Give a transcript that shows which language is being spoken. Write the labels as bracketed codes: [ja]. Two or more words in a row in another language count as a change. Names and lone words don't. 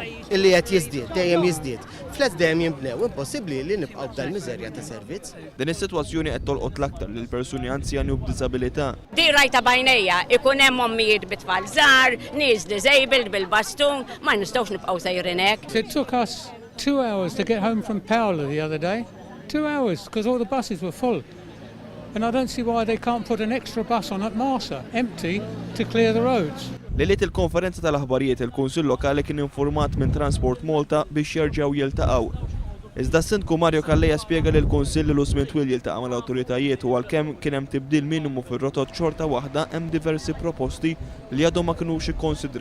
[mt] Illi qed jiżdied, dejjem jiżdied. Flets dejjem jinbnew, impossibbli li nibqgħu b'dal-miżerja ta' servizz. Din is-sitwazzjoni qed tolqot l-aktar lil persuni anzjani u b'diżabilità. Di rajta bajnejja, ikun hemm ommijiet bit-tfal żgħar, nies disabled bil-bastun, ma nistgħux nibqgħu sejrin hekk. [en] It took us 2 hours to get home from Paola the other day. 2 hours, because all the buses were full. And I don't see why they can't put an extra bus on at Marsa, empty, to clear the roads. [mt] Lejliet il-konferenza tal-aħbarijiet il-Kunsill Lokali kien informat minn Transport Malta biex jerġgħu jiltaqgħu. Iżda s-Sindku Mario Calleja spjega li l-Kunsill li l-żmien twil jiltaqa' mal-awtoritajiet u għalkemm kien hemm tibdil minimu fir-rotot xorta waħda hemm diversi proposti li għadhom ma kinux ikkonsidrati.